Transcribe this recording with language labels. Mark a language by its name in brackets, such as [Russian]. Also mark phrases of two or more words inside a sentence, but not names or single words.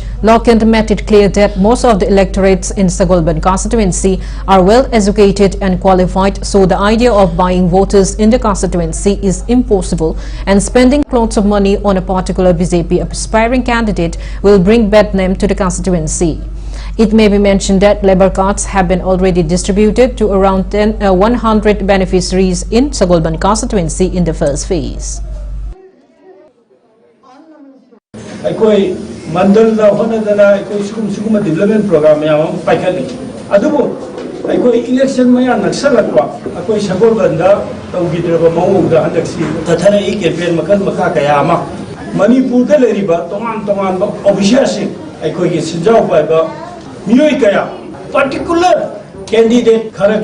[English] Lockent made it clear that most of the electorates in Sagolban constituency are well educated and qualified, so the idea of buying voters in the constituency is impossible, and spending lots of money on a particular BJP aspiring candidate will bring bad name to the constituency. It may be mentioned that labor cards have been already distributed to around 100 beneficiaries in Sagolban constituency in the first phase. [Manipuri] Aikoi mandal da hona dana aikoi sugum [English] development program [Manipuri] ya paikali adubu aikoi election maya naksalakwa aikoi Sagolban da tawgidraba maung da handaksi tathana I campaign makal makha kaya ama Manipur da leriba tongan ba officials aikoi gi sinjau ba ba miyoi kaya [English] particular candidate